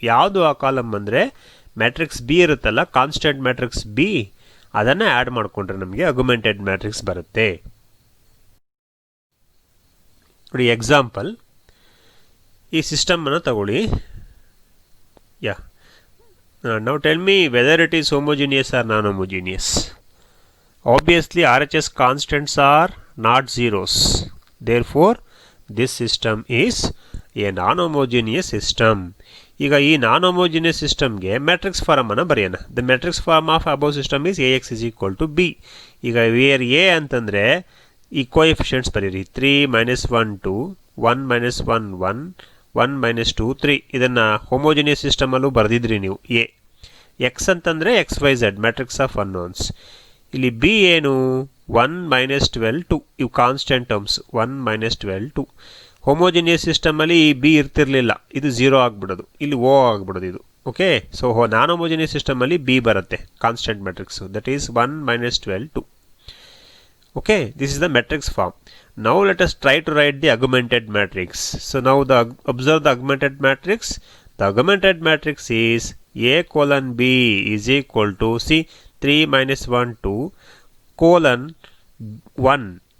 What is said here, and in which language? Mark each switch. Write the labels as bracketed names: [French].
[Kannada] ಯಾವುದು ಆ ಕಾಲಮ್ ಅಂದರೆ ಮ್ಯಾಟ್ರಿಕ್ಸ್ ಬಿ ಇರುತ್ತಲ್ಲ, ಕಾನ್ಸ್ಟೆಂಟ್ ಮ್ಯಾಟ್ರಿಕ್ಸ್ ಬಿ, ಅದನ್ನು ಆ್ಯಡ್ ಮಾಡಿಕೊಂಡ್ರೆ ನಮಗೆ ಅಗ್ಮೆಂಟೆಡ್ ಮ್ಯಾಟ್ರಿಕ್ಸ್ ಬರುತ್ತೆ. ನೋಡಿ ಎಕ್ಸಾಂಪಲ್, ಈ ಸಿಸ್ಟಮನ್ನು ತಗೊಳ್ಳಿ. [English] Yeah, now tell me whether it is homogeneous or non homogeneous. Obviously RHS constants are not zeros, therefore this system is a non-homogeneous system. [Kannada] ಈಗ ಈ non-homogeneous systemಗೆ ಮ್ಯಾಟ್ರಿಕ್ಸ್ ಫಾರ್ಮನ್ನು ಬರೆಯೋಣ. [English] The matrix form of above system is AX is equal to B. [Kannada] ಈಗ wear A ಅಂತಂದರೆ ಈ coefficients ಬರೀರಿ. 3 - 1 2, 1 - 1 1, 1 - 2 3. ಇದನ್ನು homogeneous ಸಿಸ್ಟಮಲ್ಲೂ ಬರೆದಿದ್ರಿ ನೀವು. A X ಅಂತಂದರೆ [English] XYZ matrix of unknowns. [Kannada] ಇಲ್ಲಿ ಬಿ ಏನು? 1 - 12 2. ಇವು ಕಾನ್ಸ್ಟೆಂಟ್ ಟರ್ಮ್ಸ್. 1 - 12 2. ಹೋಮೋಜಿನಿಯಸ್ ಸಿಸ್ಟಮಲ್ಲಿ ಈ ಬಿ ಇರ್ತಿರ್ಲಿಲ್ಲ, ಇದು 0 ಆಗಿಬಿಡೋದು, ಇಲ್ಲಿ ಓ ಆಗಿಬಿಡೋದು ಇದು. Okay, so non homogeneous ಸಿಸ್ಟಮಲ್ಲಿ B ಬರುತ್ತೆ, constant matrix. [English] That is 1 - 12 2. Okay, this is the matrix form. Now let us try to write the augmented matrix. So now observe the augmented matrix. The augmented matrix is A colon B is equal to, see, 3 - 1 2 colon 1.